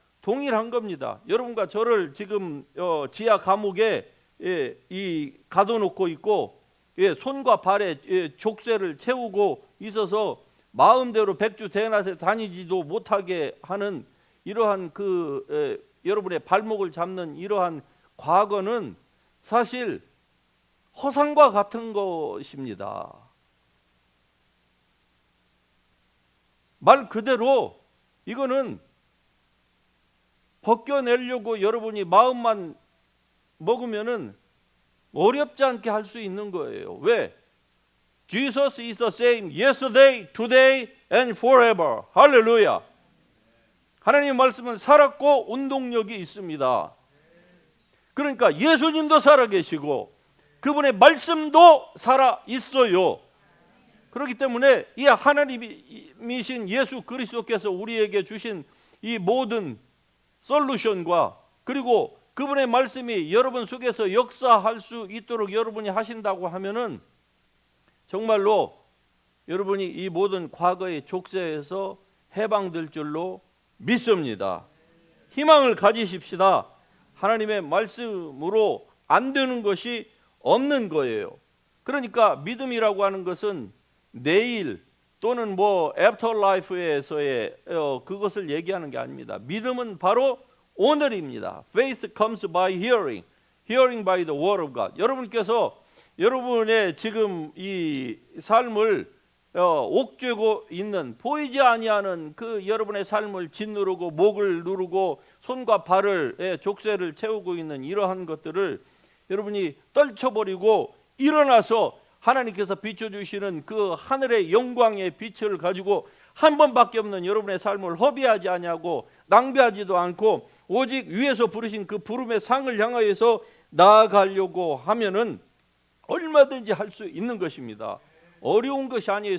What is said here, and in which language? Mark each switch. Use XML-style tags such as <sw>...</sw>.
<ko>동일한 겁니다. 여러분과 저를 지금 지하 감옥에 가둬놓고 있고 손과 발에 족쇄를 채우고 있어서 마음대로 백주대낮에 다니지도 못하게 하는 이러한 여러분의 발목을 잡는 이러한 과거는 사실 허상과 같은 것입니다. 말 그대로 이거는 벗겨내려고 여러분이 마음만 먹으면은 어렵지 않게 할 수 있는 거예요. 왜?</ko> <en>Jesus is the same yesterday, today and forever.</en> <ko>할렐루야. 하나님의 말씀은 살았고 운동력이 있습니다. 그러니까 예수님도 살아계시고 그분의 말씀도 살아있어요. 그렇기 때문에 이 하나님이신 예수 그리스도께서 우리에게 주신 이 모든 솔루션과 그리고 그분의 말씀이 여러분 속에서 역사할 수 있도록 여러분이 하신다고 하면은 정말로 여러분이 이 모든 과거의 족쇄에서 해방될 줄로 믿습니다. 희망을 가지십시다. 하나님의 말씀으로 안 되는 것이 없는 거예요. 그러니까 믿음이라고 하는 것은 내일 또는 애프터라이프에서의 그것을 얘기하는 게 아닙니다. 믿음은 바로 오늘입니다.</ko> <en>Faith comes by hearing, hearing by the word of God.</en> <ko>여러분께서 여러분의 지금 이 삶을 옥죄고 있는 보이지 아니하는 그 여러분의 삶을 짓누르고 목을 누르고 손과 발을 족쇄를 채우고 있는 이러한 것들을 여러분이 떨쳐버리고 일어나서 하나님께서 비춰주시는 그 하늘의 영광의 빛을 가지고 한 번밖에 없는 여러분의 삶을 허비하지 아니하고 낭비하지도 않고 오직 위에서 부르신 그 부름의 상을 향하여서 나아가려고 하면은 얼마든지 할 수 있는 것입니다. 어려운 것이 아니에요.</ko>